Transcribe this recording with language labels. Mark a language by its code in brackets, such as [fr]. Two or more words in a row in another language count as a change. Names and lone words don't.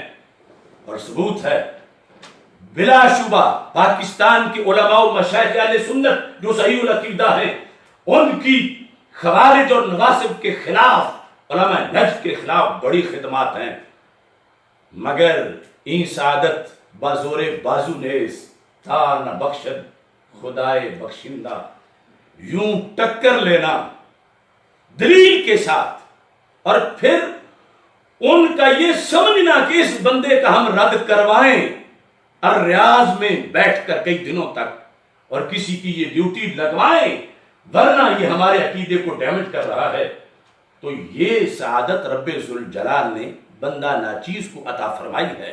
[ur] اور ثبوت ہے بلا شبہ پاکستان کے علماء و مشائخ اہل سنت جو صحیح العقیدہ ہیں، ان کی خوارج اور نواصب کے خلاف، علماء نجد کے خلاف بڑی خدمات ہیں، مگر [fa] این سعادت بازور بازو نیز تا نہ بخشد خدائے [ur] بخشندہ، یوں ٹکر لینا دلیل کے ساتھ اور پھر ان کا یہ سمجھنا کہ اس بندے کا ہم رد کروائیں الریاض میں بیٹھ کر کئی دنوں تک اور کسی کی یہ ڈیوٹی لگوائیں ورنہ یہ ہمارے عقیدے کو ڈیمیج کر رہا ہے، تو یہ سعادت رب ذوالجلال نے بندہ ناچیز کو عطا فرمائی ہے۔